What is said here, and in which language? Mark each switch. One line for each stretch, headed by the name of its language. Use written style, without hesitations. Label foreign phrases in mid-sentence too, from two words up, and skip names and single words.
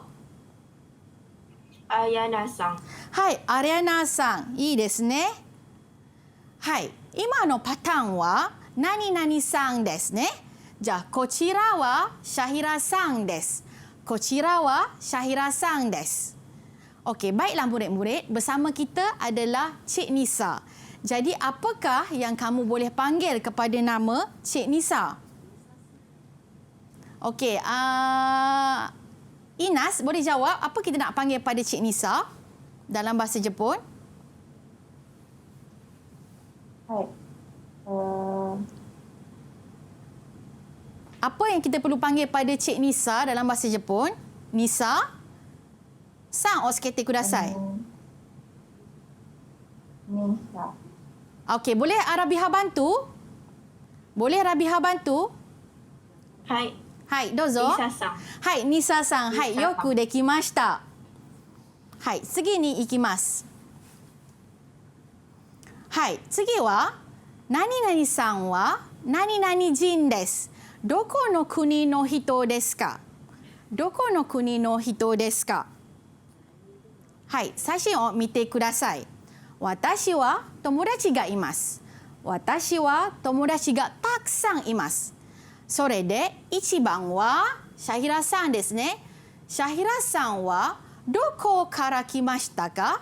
Japanese: アリアナさん。はい、アリアナさん。いいですね。はい、今のパターンは何々さんですね。じゃあ、こちらはシャヒラさんです。こちらはシャヒラさんです。
Malay: Okey, baiklah murid-murid. Bersama kita adalah Cik Nisa. Jadi, apakah yang kamu boleh panggil kepada nama Cik Nisa? Okey, Inas boleh jawab apa kita nak panggil pada Cik Nisa dalam bahasa Jepun?
Japanese: Hai.
Malay: Apa yang kita perlu panggil pada Cik Nisa dalam bahasa Jepun?
Japanese: Nisa? さんを付けてください.
Malay: Nisa. Okey, boleh Rabiha bantu? Boleh Rabiha bantu?
Japanese: Hai. はい、どうぞ. Nisa-san. はい、Nisa-san。はい、よくできました。はい、次に行きます. はい、次は何々さんは何々人です. どこの国の人ですか？どこの国の人ですか? はい、写真を見てください。私は友達がいます。私は友達がたくさんいます。それで1番はシャヒラさんですね。シャヒラさんはどこから来ましたか？